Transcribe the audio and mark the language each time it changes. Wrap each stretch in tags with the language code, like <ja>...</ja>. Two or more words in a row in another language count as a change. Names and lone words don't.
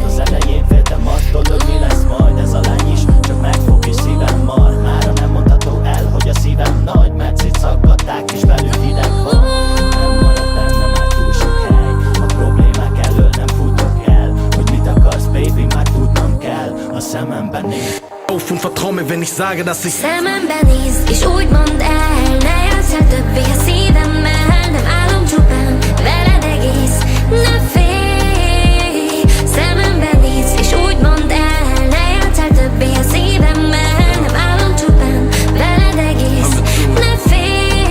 <hu>Az elején féltem attól, hogy mi lesz majd. Ez a lány is csak megfog és szívem mar. Mára nem mondható el, hogy a szívem nagy, mert szétszaggatták és belül hideg van. Nem marad bennem már túl sok hely. A problémák elől nem futok el. Hogy mit akarsz, baby, már tudnom kell. A szememben néz.</hu> <de>auf und vertrau mir, wenn ich sage, dass ich</de> <hu>Szemembe nézd, és úgy mondd el, ne játsz el többé a szívemmel, nem állom csupán, veled egész, ne félj. Szemembe nézd, és úgy mondd el, ne játsz el többé a szívemmel, nem állom csupán, veled egész, ne félj.</hu>